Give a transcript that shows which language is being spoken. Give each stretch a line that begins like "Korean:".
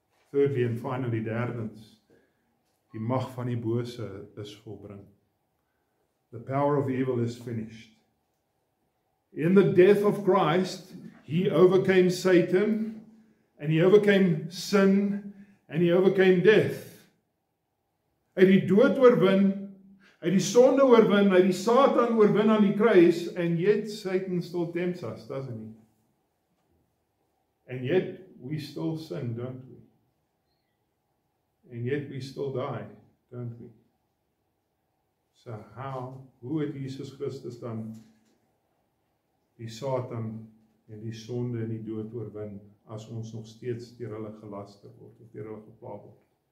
English: Thirdly and finally,
Afrikaans: derdens, die mag van die bose is volbring.
English: The power of evil is finished. In the death of Christ, he overcame Satan, and he overcame sin, and he overcame death.
Afrikaans: Hy het die dood oorwin, hy het die sonde oorwin, hy het die Satan oorwin aan die kruis,
English: and yet Satan still tempts us, doesn't he? And yet we still sin, don't we? And yet we still die, don't we?
Afrikaans: So hoe het Jesus Christus dan die Satan en die sonde en die dood oorwin, as ons nog steeds deur hulle gelaster word, of deur hulle gepla word?